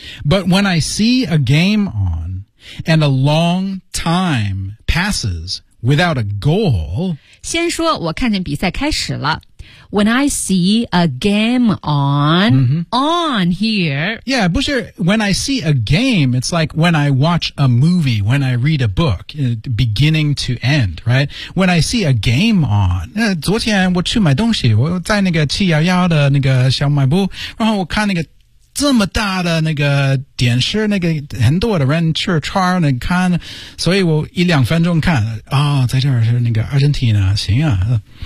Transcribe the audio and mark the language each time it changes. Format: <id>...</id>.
<en>But when I see a game on, and a long time passes without a goal.</en> <zh>先说我看见比赛开始了。</zh> <en>When I see a game on,、 mm-hmm. on here. Yeah,</en> <zh>不是</zh> <en>when I see a game, it's like when I watch a movie, when I read a book, beginning to end, right? When I see a game on,</en> <zh>昨天我去买东西，我在那个711的那个小卖部，然后我看那个这么大的那个电视，那个很多的人去串那个看，所以我一两分钟看啊、哦，在这儿是那个阿根廷啊，行啊。</zh>